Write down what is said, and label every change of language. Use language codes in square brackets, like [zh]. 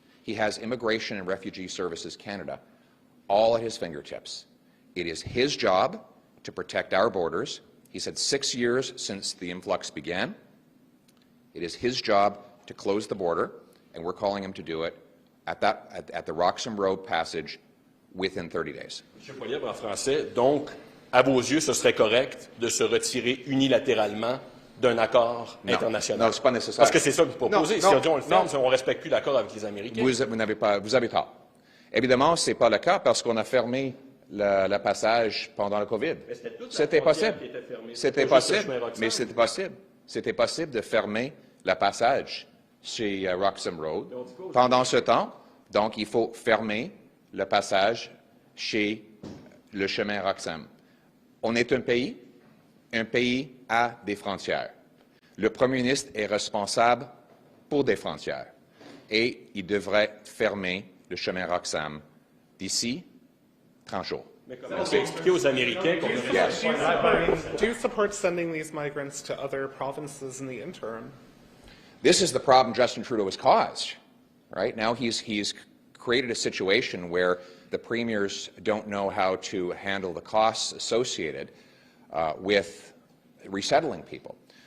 [en] He has Immigration and Refugee Services Canada, all at his fingertips. It is his job to protect our borders. He's had 6 years since the influx began. It is his job to close the border, and we're calling him to do it at the Roxham Road passage within 30 days. [fr] Monsieur Poilievre, en français, donc, à vos yeux, ce serait correct de se retirer unilatéralement d'un accord international? Non, c'est pas nécessaire. Parce que c'est ça que vous proposez. Si on dit on le ferme, on ne respecte plus l'accord avec les Américains. Vous avez tort. Évidemment, ce n'est pas le cas parce qu'on a fermé le passage pendant le COVID. C'était possible. C'était possible, mais c'était possible. C'était possible de fermer le passage chez Roxham Road. Pendant ce temps, donc, il faut fermer le passage chez le chemin Roxham. On est un pays a des frontières. Le Premier ministre est responsable pour des frontières et il devrait fermer le chemin Roxham d'ici 30 jours. Mais comment vous expliquez aux Américains qu'on [en] Do you support sending these migrants to other provinces in the interim? This is the problem Justin Trudeau has caused. Right now, he's created a situation where the premiers don't know how to handle the costs associated with resettling people.